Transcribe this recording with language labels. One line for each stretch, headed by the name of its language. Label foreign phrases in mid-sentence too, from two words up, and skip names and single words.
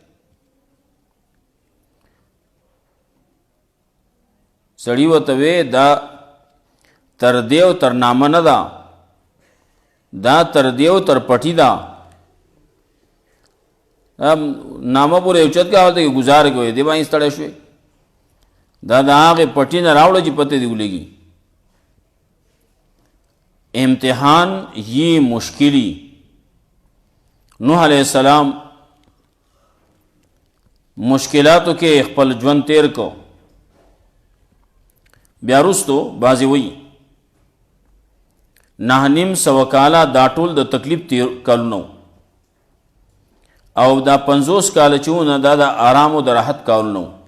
Pashto: سړي ورته وې دا تر دې او تر نامه نه ده، دا تر دې او تر پټي ده، نامه پورې اوچت کړه هلته کې ګزار کوې، دې باندې ستړی شوې. دا د هغې پټي نه راوړه چې پته دې ولګي. امتحان یہ مشکلی. نوح
Arabic: علیہ السلام
Pashto: مشکلاتو کې خپل ژوند تیر کو. بیا وروستو بعضې وایي 9.5 کاله دا ټول د تکلیف تیر کلونه او دا 50 کاله چې وونه دا د آرام او د راحت کلونه.